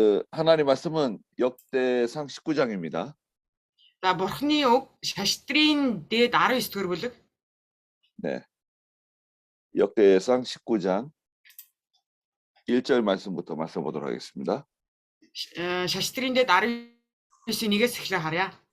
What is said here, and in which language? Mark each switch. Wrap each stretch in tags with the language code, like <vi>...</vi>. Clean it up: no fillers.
<ko>하나님 말씀은 역대상 19장입니다.</ko> <mn>За бурхны үг шаштрын дээд 19-р бүлэг.</mn> <ko>네. 역대상 19장 1절 말씀부터 말씀보도록 하겠습니다.</ko> <mn>шаштрын дээд 19-ийн 1-ээс эхлээ харъя.</mn>